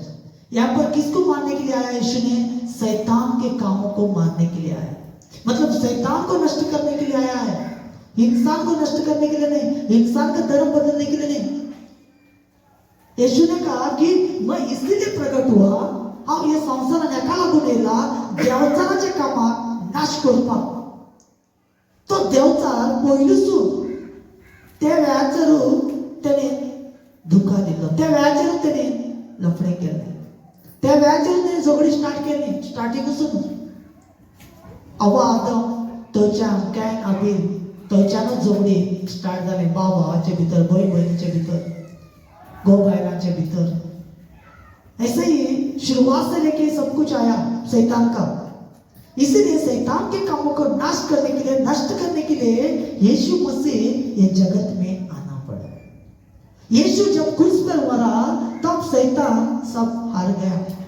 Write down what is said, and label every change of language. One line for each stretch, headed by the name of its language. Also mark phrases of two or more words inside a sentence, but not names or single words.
Hindi: यहाँ पर किसको मारने के लिए आया यीशु ने? शैतान के कामों को मारने के लिए आया. मतलब शैतान को नष्ट करने के लिए आया है, इंसान को नष्ट करने के लिए नहीं, इंसान का धर्म बदलने के लिए नहीं. यीशु ने कहा कि मैं इसलिए प्रकट हुआ
Konkani: हा या संसाराने एका लागून येला देवचाराच्या कामाक नाश करपाक. तो देवचार पयलीसून त्या वेळाचेर त्याने धुका दिलो, त्या वेळाचेर त्याने लफडे केले, त्या वेळाचेर त्याने झगडी स्टार्ट केली. स्टार्टिंगसून अवा आदम थंयच्यान कॅन आबेल थंयच्यानूच झगडी स्टार्ट जाली. भाव भावाचे भितर, भयण भयणीचे भितर, गो बायलांचे भितर.
Hindi: ऐसे ही शुरुआत से लेके सब कुछ आया शैतान का. इसीलिए शैतान के कामों को नाश करने के लिए, नष्ट करने के लिए यीशु मसीह ये जगत में आना पड़ा. यीशु जब क्रूस पर मरा तब शैतान सब हार गया.